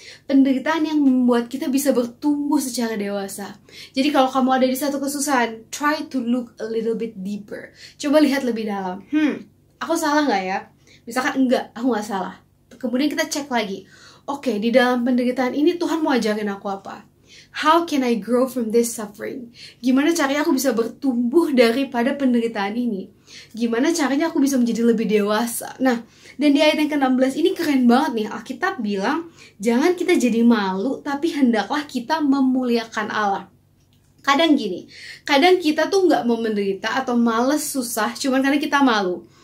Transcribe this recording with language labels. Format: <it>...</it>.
<id>Penderitaan yang membuat kita bisa bertumbuh secara dewasa. Jadi kalau kamu ada di satu kesusahan,</id> <en>try to look a little bit deeper.</en> <id>Coba lihat lebih dalam. Aku salah nggak ya? Misalkan enggak, aku nggak salah. Kemudian kita cek lagi. Oke, di dalam penderitaan ini Tuhan mau ajarin aku apa?</id> <en>How can I grow from this suffering?</en> <id>Gimana caranya aku bisa bertumbuh daripada penderitaan ini? Gimana caranya aku bisa menjadi lebih dewasa? Nah, dan di ayat yang ke-16 ini keren banget nih. Alkitab bilang, jangan kita jadi malu, tapi hendaklah kita memuliakan Allah. Kadang gini, kadang kita tuh nggak mau menderita atau males susah, cuman karena kita malu.</id>